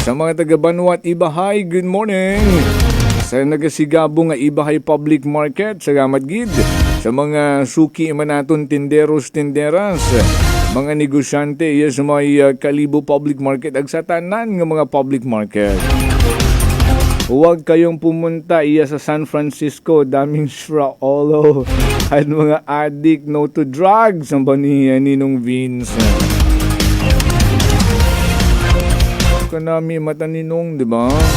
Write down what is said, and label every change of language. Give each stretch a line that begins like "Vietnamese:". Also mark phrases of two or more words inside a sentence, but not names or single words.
Hiligaynon: Sa mga taga Banwat Ibahay,
English: good morning.
Hiligaynon: Sa nagasigabo nga Ibahay Public Market, salamat gid. Sa mga suki manaton tinderos tinderas, mga negosyante iya sa may Kalibo
English: Public Market
Hiligaynon: ag sa tanan nga mga public market.
Filipino: Huwag kayong pumunta iya sa San Francisco, daming Shraolo at mga addict,
English: no to drugs
Filipino: ang ba ni Ninong Vince.
Hiligaynon: Kanami mata Ninong, di ba?